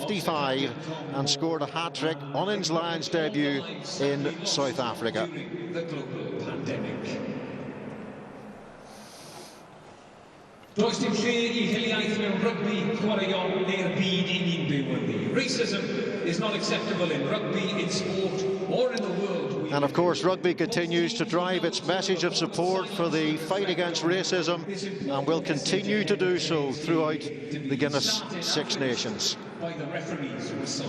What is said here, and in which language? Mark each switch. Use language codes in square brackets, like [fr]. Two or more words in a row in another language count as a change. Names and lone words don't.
[en] 55 and scored a hat-trick on his Lions debut in South Africa. [cy] Does dim lle I hiliaeth mewn rygbi chwaraeon neu'r byd I ni'n byw ynddi. [en] Racism is not acceptable in rugby, in sport, or in the world. And of course, rugby continues to drive its message of support for the fight against racism and will continue to do so throughout the Guinness Six Nations. By the referees whistle.